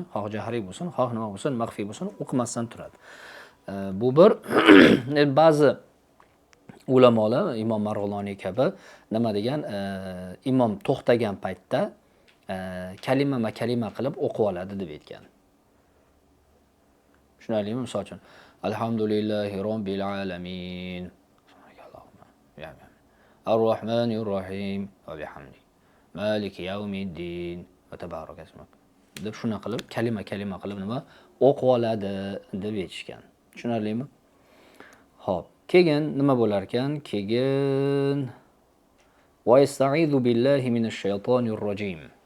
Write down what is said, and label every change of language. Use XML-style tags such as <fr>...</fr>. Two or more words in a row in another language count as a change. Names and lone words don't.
<uz>Xoh jahriy bo'lsin, xoh nima bo'lsin, maxfiy bo'lsin, o'qimasdan turadi. Bu bir ba'zi ulamolar, Imom Marg'iloniy kabi nima degan, imom to'xtagan paytda kalima qilib o'qib oladi deb aytgan. Tushunarlimi? Misol uchun</uz> <ar>الحمد لله رب العالمين. الرحمن الرحيم وبحمد. مالك يوم الدين وتبارك اسمك.</ar> <uz>Deb shuna qilib kalima qilib nima o'qib oladi deb aytishgan. Tushunarlimi? Xo'p. Keyin nima bo'lar ekan?</uz> <ar>Keyin وأستعيذ بالله من الشيطان الرجيم.</ar>